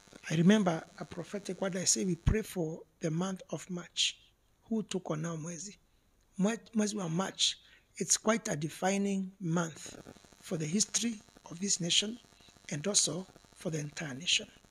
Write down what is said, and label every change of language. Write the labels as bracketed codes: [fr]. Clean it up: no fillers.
[en] I remember a prophetic word I say, we pray for the month of March. [sw] Huu tuko nao mwezi wa March. [en] It's quite a defining month for the history of this nation and also for the entire nation.